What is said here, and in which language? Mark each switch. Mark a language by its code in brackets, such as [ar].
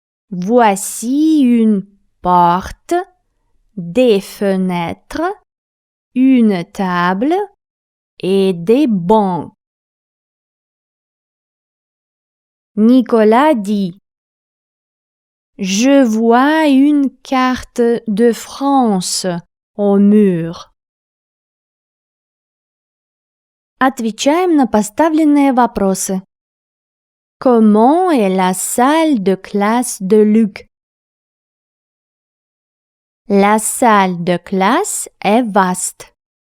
[fr] Voici une porte, des fenêtres, une table et des bancs. Nicolas dit: je vois une carte de France au mur. [ru] Отвечаем на поставленные вопросы. [fr] Comment est la salle de classe de Luc? La salle de classe est vaste.